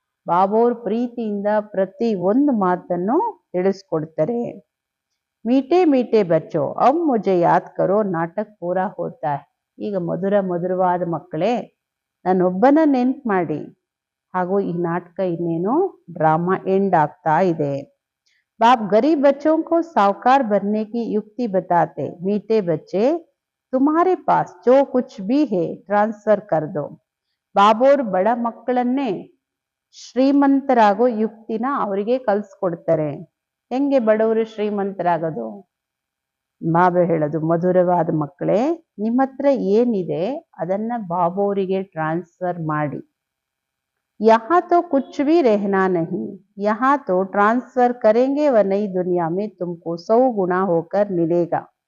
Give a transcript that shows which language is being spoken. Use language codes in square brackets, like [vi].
[kn] ಬಾಬೋರ್ ಪ್ರೀತಿಯಿಂದ ಪ್ರತಿ ಒಂದು ಮಾತನ್ನು ತಿಳಿಸ್ಕೊಡ್ತಾರೆ. [hi] ಮೀಟೆ ಮೀಟೆ ಬಚ್ಚೋ ಅಬ್ ಮುಜೆ ಯಾದ್ ಕರೋ ನಾಟಕ ಪೂರಾ ಹೋತಾ ಹೈ. [kn] ಈಗ ಮಧುರವಾದ ಮಕ್ಕಳೇ, ನನ್ನೊಬ್ಬನ ನೆನ್ಪು ಮಾಡಿ, ಹಾಗೂ ಈ ನಾಟಕ ಇನ್ನೇನು ಡ್ರಾಮಾ ಎಂಡ್ ಆಗ್ತಾ ಇದೆ. [hi] बाप गरीब बच्चों को साहूकार बनने की युक्ति बताते, मीठे बच्चे तुम्हारे पास जो कुछ भी है ट्रांसफर कर दो. [kn] ಬಾಬೋರ್ ಬಡ ಮಕ್ಕಳನ್ನೇ ಶ್ರೀಮಂತರಾಗೋ ಯುಕ್ತಿನ ಅವರಿಗೆ ಕಲ್ಸ್ಕೊಡ್ತಾರೆ. ಹೆಂಗೆ ಬಡವರು ಶ್ರೀಮಂತರಾಗೋದು? ಬಾಬಾ ಹೇಳೋದು, ಮಧುರವಾದ ಮಕ್ಕಳೇ, ನಿಮ್ಮ ಹತ್ರ ಏನಿದೆ ಅದನ್ನ ಬಾಬೋರಿಗೆ ಟ್ರಾನ್ಸ್ಫರ್ ಮಾಡಿ. [hi] यहाँ तो कुछ भी रहना नहीं, यहाँ तो ट्रांसफर करेंगे व नई दुनिया में तुमको 100 गुना होकर मिलेगा.